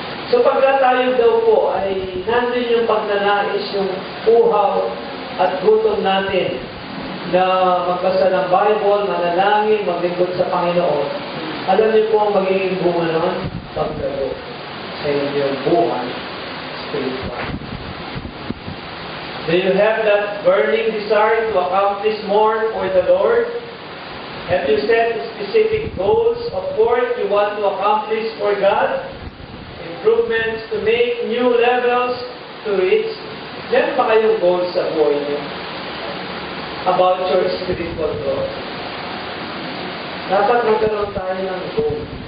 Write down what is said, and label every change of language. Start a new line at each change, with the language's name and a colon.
Filipino: So pagka tayo daw po ay nandun yung pagnanais, yung uhaw at gutom natin na magbasa ng Bible, manalangin, maglingkod sa Panginoon, alam niyo po ang magiging bunga naman, paglago sa inyong buhay spiritual.
English: Do you have that burning desire to accomplish more for the Lord? Have you set specific goals of work you want to accomplish for God? Improvements to make, new levels to reach?
Filipino: Meron ba kayong goals sa buhay niyo?
English: About your spiritual growth.
Filipino: Dapat magkaroon tayo ng goal.